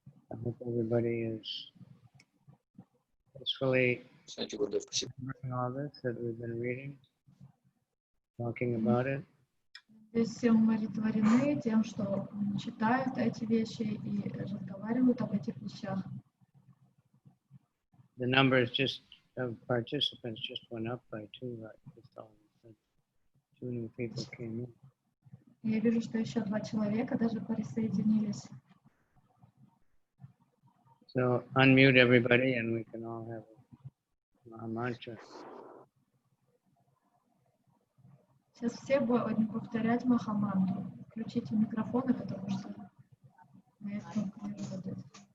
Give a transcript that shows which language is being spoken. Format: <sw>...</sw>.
<en>I hope everybody is peacefully remembering all this that we've been reading, talking about it.</en> <ru>Здесь все умиротворены тем, что читают эти вещи и разговаривают об этих вещах.</ru> <en>The numbers just of participants just went up by 2. Just all of a sudden. 2 new people came in.</en> <ru>Я вижу, что еще 2 человека даже присоединились.</ru> <en>So unmute everybody and we can all have a mantra.</en> <ru>Сейчас все будем повторять Махамантру. Включите микрофоны, потому что моя кнопка не работает.</ru>